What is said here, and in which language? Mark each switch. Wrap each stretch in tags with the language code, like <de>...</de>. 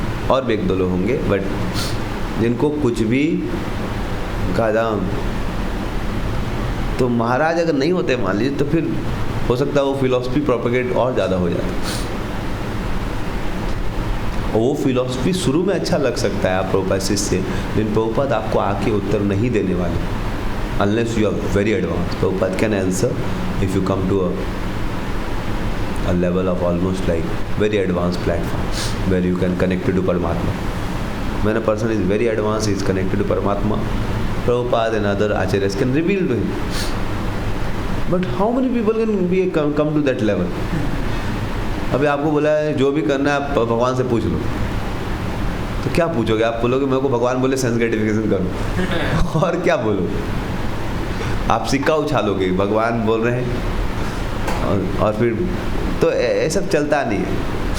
<hi>और भी 1-2 लोग होंगे, बट जिनको कुछ भी कदम, तो महाराज अगर नहीं होते मान लीजिए, तो फिर हो सकता है वो फिलॉसफी प्रोपेगेट और ज़्यादा हो जाता। और वो फिलॉसफी शुरू में अच्छा लग सकता है आप प्रभुपाद शिष्य, लेकिन प्रभुपाद आपको आके उत्तर नहीं देने वाले</hi> <en>Unless you are very advance. Prabhupada can answer if you come to a level of almost like very advanced platform where you can connect to Paramatma. When a person is very advanced, he is connected to Paramatma, Prabhupada and other acharyas can reveal to him. But how many people can come to that level?</en> <hi>अभी आपको बोला है जो भी करना है आप भगवान से पूछ लो, तो क्या पूछोगे? आप बोलोगे मेरे को भगवान बोले सेंस ग्रेटिफिकेशन करो, और क्या बोलो? आप सिक्का उछालोगे, भगवान बोल रहे हैं, और फिर तो ये सब चलता नहीं है।</hi>